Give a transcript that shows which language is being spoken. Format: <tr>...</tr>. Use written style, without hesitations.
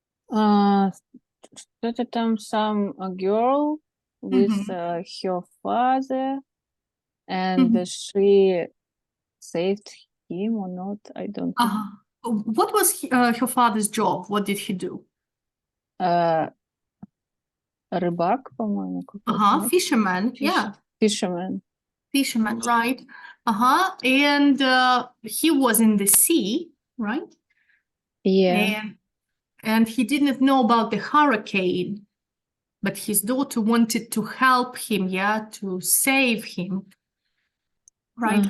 <ru>Что-то там</ru> <en>some girl with her father, and Mhm. she saved him or not, I don't know. What was her father's job? What did he do?</en> <ru>Рыбак, по-моему, какой-то, нет?</ru> <en>Fisherman. Yeah, Fisherman. fisherman, right? And he was in the sea, right? Yeah. And he didn't know about the hurricane, but his daughter wanted to help him, yeah, to save him, right?</en>